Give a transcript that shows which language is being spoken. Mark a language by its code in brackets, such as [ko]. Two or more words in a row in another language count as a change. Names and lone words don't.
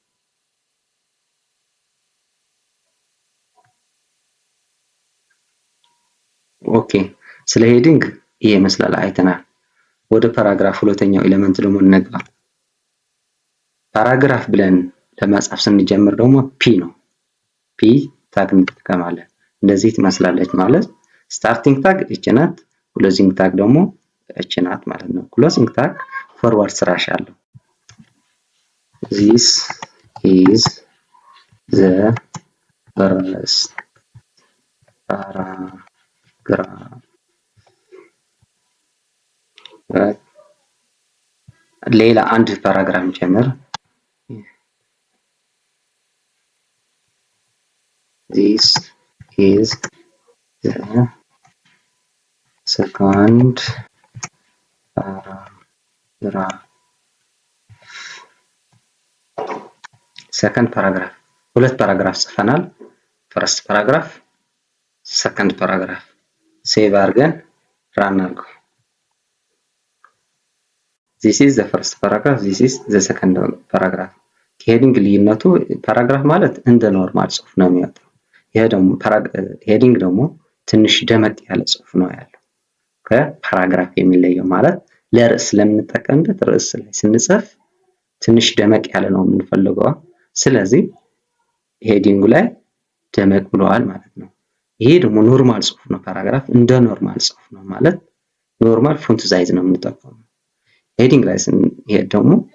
[am] ኦኬ ስለ ሄዲንግ ይሄ ይመስላል አይተናል። ወደ ፓራግራፍ ሁለተኛው ኤሌመንት ደግሞ እንግባ። ፓራግራፍ ብለን ለመጻፍ ስንጀምር ደግሞ ፒ ነው። [en] p tag [am] እንጠቀማለን። እንደዚህ ትመስላለች ማለት [en] starting tag [am] እች ናት፣ [en] closing tag [am] ደግሞ እች ናት ማለት ነው። [en] closing tag forward slash [am] አለው። [en] this is the first paragraph [am] ሌላ አንድ ፓራግራፍ ጀምር። [en] this is the second paragraph. second paragraph [am] ሁለት ፓራግራፍ ጽፈናል። [en] first paragraph second paragraph [am] ሴቭ አድርገን ራን አድርገው። [en] this is the first paragraph, this is the second paragraph። [am] ከሄዲንግ ልዩነቱ ፓራግራፍ ማለት እንደ ኖርማል ጽሁፍ ነው የሚወጣው። ይሄ ደግሞ ሄዲንግ ደግሞ ትንሽ ደመቅ ያለ ጽሁፍ ነው ያለው። ከፓራግራፍ የሚለየው ማለት ለርዕስ ስለምንጠቀምበት ርዕስ ላይ ስንጽፍ ትንሽ ደመቅ ያለ ነው የምንፈልገው። ስለዚህ ሄዲንጉ ላይ ደመቅ ብለዋል ማለት ነው። ይሄ ደግሞ ኖርማል ጽሁፍ ነው። ፓራግራፍ እንደ ኖርማል ጽሁፍ ነው ማለት [en] normal font size [am] ነው የምንጠቀመው። ሄዲንግ ላይ ስንሄድ ደግሞ